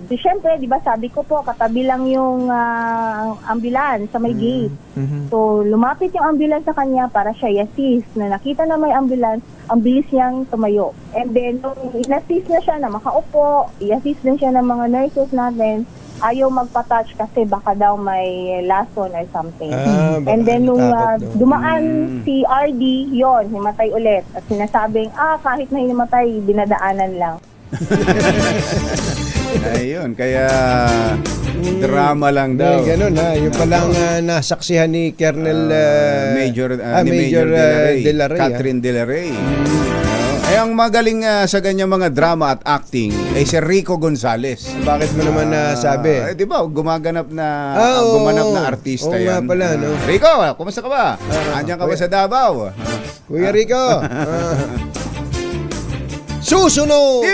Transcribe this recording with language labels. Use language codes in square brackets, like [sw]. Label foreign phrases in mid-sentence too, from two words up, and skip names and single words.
[tl] So, syempre, di ba sabi ko po, katabi lang yung ambulance sa may gate. So, lumapit yung ambulance sa kanya para siya i-assist. Na nakita na may ambulance, ang bilis niyang tumayo. [en] And then, [tl] nung in-assist na siya na makaupo, i-assist din siya ng mga nurses natin, ayaw magpa-touch kasi baka daw may lason [en] or something. And then [tl] nung dumaan si RD, yon himatay ulit. At sinasabing, kahit na hinimatay, dinadaanan lang. Ayun, kaya drama lang daw. Ganun yung palang nasaksihan ni Colonel Major De La Rey, De La Rey, Catherine De La Rey. Ay, ang magaling sa ganyang mga drama at acting ay si Rico Gonzalez. Bakit mo naman nasabi? Di ba, gumaganap na Oo. gumanap na artista Oo nga yan. pala, no? Rico, kumusta ka ba? Andiyan ka ba sa Davao? Kuya Rico. Susunod!